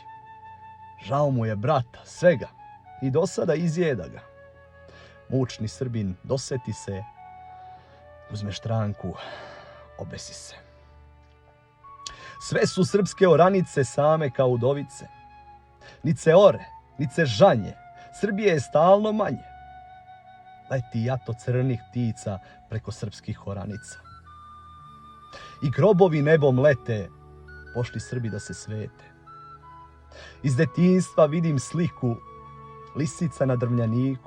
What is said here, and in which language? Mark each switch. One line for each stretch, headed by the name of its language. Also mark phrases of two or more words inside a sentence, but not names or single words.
Serbian: Žao mu je brata, svega, i do sada izjeda ga. Mučni Srbin doseti se, uzme štranku, obesi se. Sve su srpske oranice same kao udovice. Nice ore, nice žanje, Srbije je stalno manje. Leti jato crnih ptica preko srpskih oranica. I grobovi nebom lete, pošli Srbi da se svete. Iz detinjstva vidim sliku, lisica na drvljaniku.